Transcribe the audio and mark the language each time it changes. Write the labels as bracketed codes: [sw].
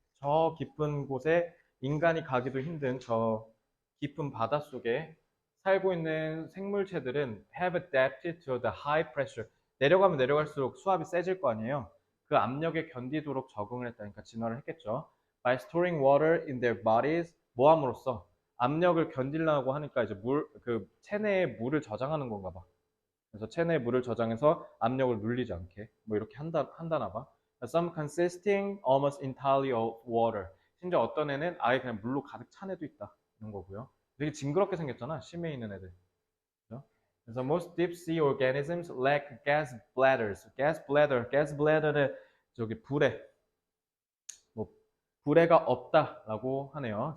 [ko] 저 깊은 곳에 인간이 가기도 힘든 저 깊은 바닷속에 살고 있는 생물체들은 [en] have adapted to the high pressure. [ko] 내려가면 내려갈수록 수압이 세질 거 아니에요. 그 압력에 견디도록 적응을 했다니까 진화를 했겠죠. [en] By storing water in their bodies. [ko] 뭐 함으로써 압력을 견디려고 하니까 이제 그 체내에 물을 저장하는 건가 봐. 그래서 체내에 물을 저장해서 압력을 눌리지 않게 뭐 이렇게 한다나 봐. [en] Some consisting almost entirely of water. [ko] 심지어 어떤 애는 아예 그냥 물로 가득 찬 애도 있다. 이런 거고요. 되게 징그럽게 생겼잖아. 심해에 있는 애들. 그죠? 그래서 [en] most deep sea organisms lack gas bladders. [ko] gas bladder는 저기 뭐 불에가 없다라고 하네요.